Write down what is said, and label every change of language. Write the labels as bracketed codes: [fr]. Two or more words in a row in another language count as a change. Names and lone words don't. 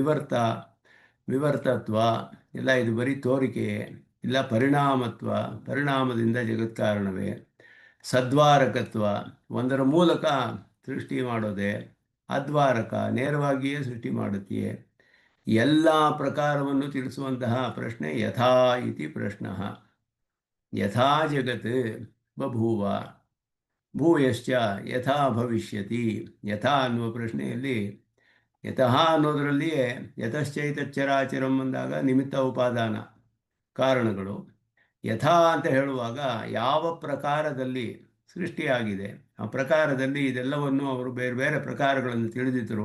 [kn] ವಿವರ್ತತ್ವ ಎಲ್ಲ ಇದು ಬರೀ ತೋರಿಕೆಯೇ, ಇಲ್ಲ ಪರಿಣಾಮತ್ವ, ಪರಿಣಾಮದಿಂದ ಜಗತ್ಕಾರಣವೇ. ಸದ್ವಾರಕತ್ವ, ಒಂದರ ಮೂಲಕ ಸೃಷ್ಟಿ ಮಾಡೋದೇ. ಅದ್ವಾರಕ, ನೇರವಾಗಿಯೇ ಸೃಷ್ಟಿ ಮಾಡುತ್ತೆಯೇ. ಎಲ್ಲ ಪ್ರಕಾರವನ್ನು ತಿಳಿಸುವಂತಹ ಪ್ರಶ್ನೆ [sa] ಯಥಾ ಇತಿ ಪ್ರಶ್ನಃ. ಯಥಾ ಜಗತ್ ಬಭೂವ ಭೂಯಶ್ಚ ಯಥಾ ಭವಿಷ್ಯತಿ. [kn] ಯಥಾ ಅನ್ನುವ ಪ್ರಶ್ನೆಯಲ್ಲಿ ಯತಃ ಅನ್ನೋದರಲ್ಲಿಯೇ ಯತಶ್ಚೈತಚ್ಚರಾಚರಂ ಅಂದಾಗ ನಿಮಿತ್ತ ಉಪಾದಾನ ಕಾರಣಗಳು. ಯಥಾ ಅಂತ ಹೇಳುವಾಗ ಯಾವ ಪ್ರಕಾರದಲ್ಲಿ ಸೃಷ್ಟಿಯಾಗಿದೆ ಆ ಪ್ರಕಾರದಲ್ಲಿ ಇದೆಲ್ಲವನ್ನು ಅವರು ಬೇರೆ ಬೇರೆ ಪ್ರಕಾರಗಳನ್ನು ತಿಳಿದಿದ್ದರು.